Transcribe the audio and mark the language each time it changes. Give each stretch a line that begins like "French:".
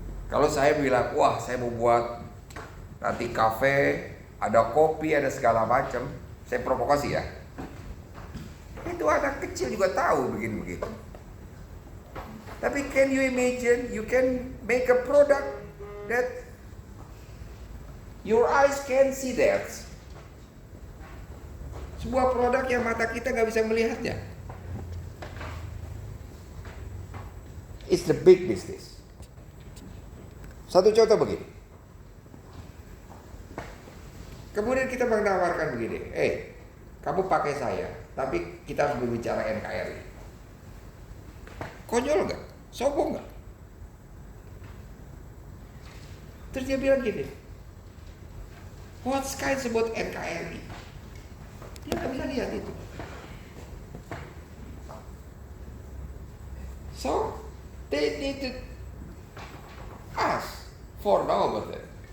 Indonesian: Kalau saya bilang, wah saya mau buat nanti kafe, ada kopi, ada segala macam, saya provokasi ya. Itu anak kecil juga tahu begini-begitu.
English: Tapi can you imagine, you can make a product that your eyes can see that.
Indonesian: Sebuah produk yang mata kita nggak bisa melihatnya.
English: It's the big business.
Indonesian: Satu contoh begini. Kemudian kita menawarkan begini, kamu pakai saya, tapi kita harus berbicara NKRI. Konyol nggak? Sombong nggak? Terus dia bilang gini,
English: what's kind about NKRI?
Indonesian: Dia nggak bisa lihat itu.
English: So they need to ask for know about that.